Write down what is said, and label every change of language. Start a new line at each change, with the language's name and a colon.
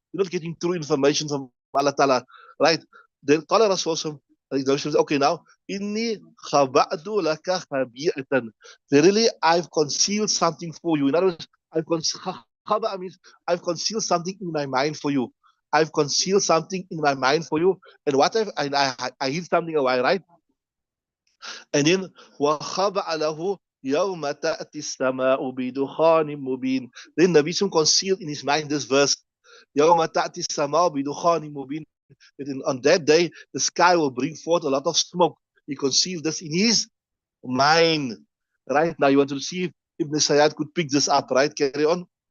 English: You're not getting true information from Allah Ta'ala. Right. Then
Arabic: قال Rasulullah,
English: okay, now,
Arabic: إِنِّي خَبَأْتُ لَكَ خَبِيئَةً.
English: Verily, I've concealed something for you. In other words, khaba means I've concealed something in my mind for you. I've concealed something in my mind for you. And what I hid something away, right? And then
Arabic: وَخَبَأَ لَهُ يَوْمَ تَأْتِي السَّمَاءُ بِدُخَانٍ مُبِينٍ.
English: Then Nabi Sallam concealed in his mind this verse.
Arabic: يَوْمَ تَأْتِي السَّمَاءُ بِدُخَانٍ مُبِينٍ.
English: That on that day, the sky will bring forth a lot of smoke. He concealed this in his mind. Right? Now you want to see if Ibn Sayyad could pick this up, right? Carry on.